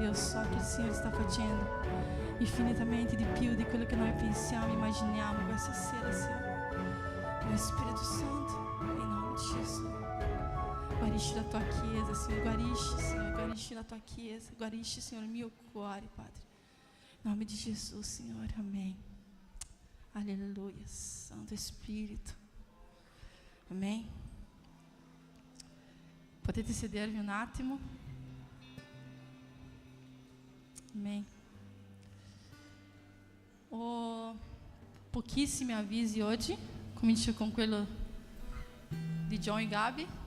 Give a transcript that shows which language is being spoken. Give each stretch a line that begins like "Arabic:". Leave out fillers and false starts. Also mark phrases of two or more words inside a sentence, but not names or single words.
Italian: Io so che il Signore sta facendo infinitamente di più di quello che noi pensiamo, immaginiamo questa sera, Signore. Mio Spirito Santo, in nome di Gesù, guarisci la tua Chiesa, Signore. Guarisci, Signore, guarisci la tua Chiesa. Guarisci, Signore, il mio cuore, Padre. In nome di Gesù, Signore.
Portuguese: Amém. Aleluia. Santo Espírito. Amém.
Italian: Potete sedervi un attimo.
Portuguese: Amém.
Italian: Ho pochissimi avvisi oggi. Comincio con quello di John e Gabi.